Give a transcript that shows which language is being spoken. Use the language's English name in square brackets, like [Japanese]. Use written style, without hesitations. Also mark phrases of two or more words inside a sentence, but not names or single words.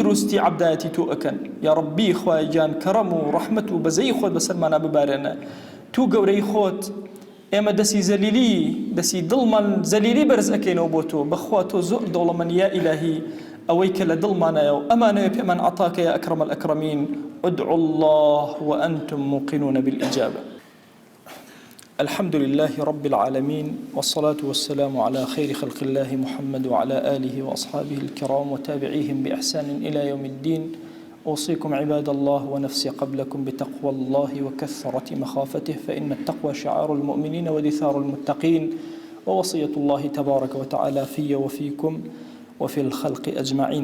[Central Kurdish] دروستی عەبدایەتی تۆ ئەکەن یا ڕەبی خوای گیان کەڕەم و ڕەحمەت و بەزەی خۆت بەسەرمانە ببارێنە تو گەورەی خۆت ئێمە دەسی زەلیلی دەسی دڵمان زەلیلی بەرز ئەکەینەوە بۆ تۆ بەخوا تۆ زۆر دەوڵەمەند یا ئیلاهی ئەوەی کە لە دڵمانایە و ئەمانەوێ پێمان عەتاکە [Arabic] یا ئەکرەم الئەکرەمین ادعوا الله وأنتم موقنون بالإجابة. الحمد لله رب العالمين والصلاة والسلام على خير خلق الله محمد وعلى آله وأصحابه الكرام وتابعيهم بإحسان إلى يوم الدين. أوصيكم عباد الله ونفسي قبلكم بتقوى الله وكثرة مخافته فإن التقوى شعار المؤمنين ودثار المتقين ووصية الله تبارك وتعالى في وفيكم وفي الخلق أجمعين.